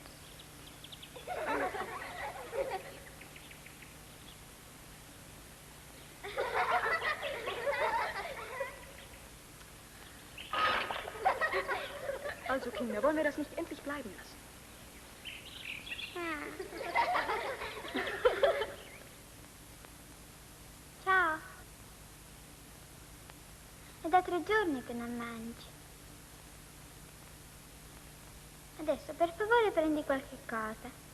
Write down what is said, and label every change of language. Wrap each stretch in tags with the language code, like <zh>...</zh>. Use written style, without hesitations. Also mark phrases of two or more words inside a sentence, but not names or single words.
<de>Also, Kinder, wollen wir das nicht endlich bleiben lassen?</de> <it>Ciao. È da 3 giorni che non mangi. Adesso, per favore, prendi qualche cosa.</it>